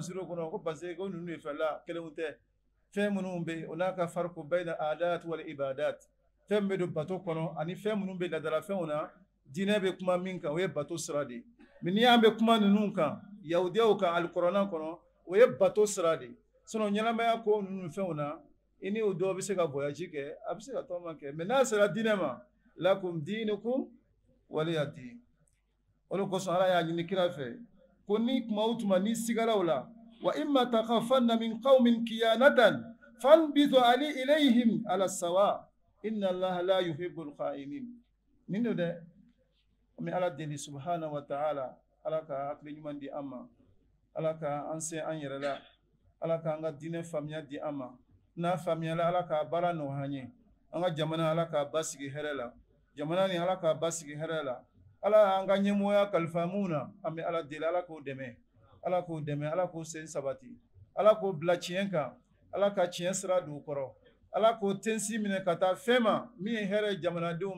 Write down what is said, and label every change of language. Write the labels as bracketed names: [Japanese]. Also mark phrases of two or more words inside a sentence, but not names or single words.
[Bambara] misiriw kɔnɔ ko [French] parce que [Bambara] ko ninnu de fɛla kelenw tɛ fɛn minnu bɛ yen o n'a ka fariko [Arabic] بين العادة والعبادة [Bambara] fɛn min bɛ don bato kɔnɔ ani fɛn minnu bɛ ladala fɛnw na diinɛ bɛ kuma min kan o ye bato sira de ye mais n'i y'an bɛ kuma ninnu kan yahudiyaw kan alikuranɛ kɔnɔ o ye bato sira de ye sinon ɲɛnamaya ko ninnu fɛnw na i ni o dɔw bɛ se ka voyage kɛ a bɛ se ka tɔgɔma kɛ mais n'a sera diinɛ ma [Arabic] لكم دينكم ولي دين [Bambara] o de kosɔn ala y'a ɲini kira fɛ ko ni tuma o tuma ni sigara o la [Arabic] وإما تخافن من قوم خيانة فانبذ إليهم على سواء إن الله لا يحب الخائنين [Bambara] nin do dɛ mi ala deli [Arabic] سبحانه وتعالى [Bambara] ala ka hakili ɲuman di an ma ala ka an se an yɛrɛ la ala ka an ka diinɛ faamuya di an ma n'a faamuyala ala ka baara nɔgɔya an ye an ka jamana ala ka basigi hɛrɛ la jamana ni ala ka basigi hɛrɛ la ala an ka ɲɛmɔgɔya kalifa mun na an bɛ ala deli ala k'o dɛmɛ ala k'o dɛmɛ ala k'o sen sabati ala k'o bila tiɲɛ kan ala ka tiɲɛ sira don u kɔrɔ ala k'o tensi minɛ ka taa fɛn ma min ye hɛrɛ ye jamanadenw ma